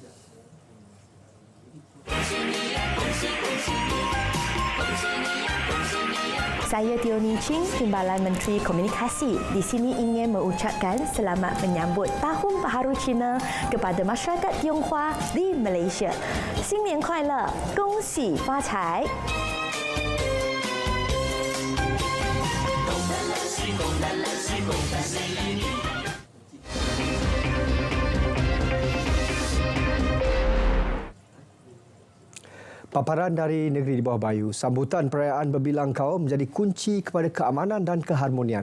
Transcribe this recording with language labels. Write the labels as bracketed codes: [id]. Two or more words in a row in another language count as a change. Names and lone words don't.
[ms] Saya Tioni Ching, Timbalan Menteri Komunikasi. Di sini ingin mengucapkan selamat menyambut Tahun Baharu Cina kepada masyarakat Tionghoa di Malaysia. [zh] 新年快乐，恭喜发财！ [ms] Paparan dari negeri di bawah bayu, sambutan perayaan berbilang kaum menjadi kunci kepada keamanan dan keharmonian.